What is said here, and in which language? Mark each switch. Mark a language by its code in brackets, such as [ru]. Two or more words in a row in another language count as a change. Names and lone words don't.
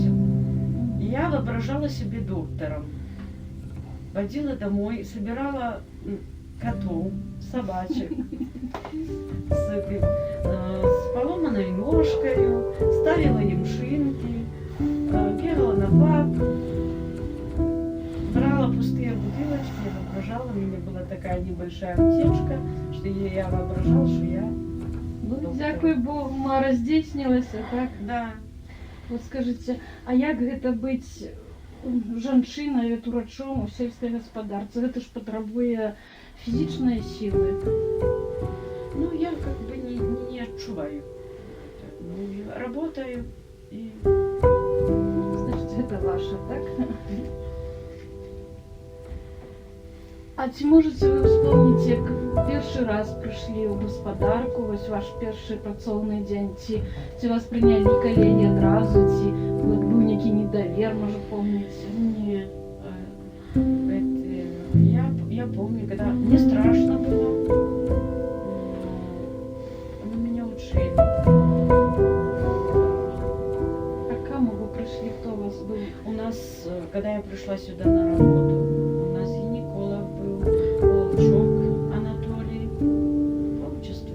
[ru] И я воображала себе доктором. Водила домой, собирала котов, собачек с поломанной ножкой, ставила им шинки, бегала на баб, брала пустые бутылочки, я воображала, у меня была такая небольшая аптечка, что я воображала, что я [be] Ну, дякую Богу, мара здзейснілася, так? [ru] Да. Вот скажите, [be] а як гэта быць жанчынай ветурачом у сельскай гаспадарцы? Гэта ж патрабуе фізічнай сілы. Ну, [ru] я как бы не отчуваю. Ну, я работаю и... Значит, [be] гэта ваше, так? А ці можете вы вспомнить, як першы раз прыйшлі ў гаспадарку, вось ваш першы працоўны дзень, ці вас прынялі калегі адразу, ці быў нейкі недавер, можа, помніце? [ru] Нет. Я помню, когда мне страшно было, но меня учили. А к кому вы пришли, кто у вас был? У нас, когда я пришла сюда на работу, у нас гинеколог был, Волчок Анатолий, по отчеству.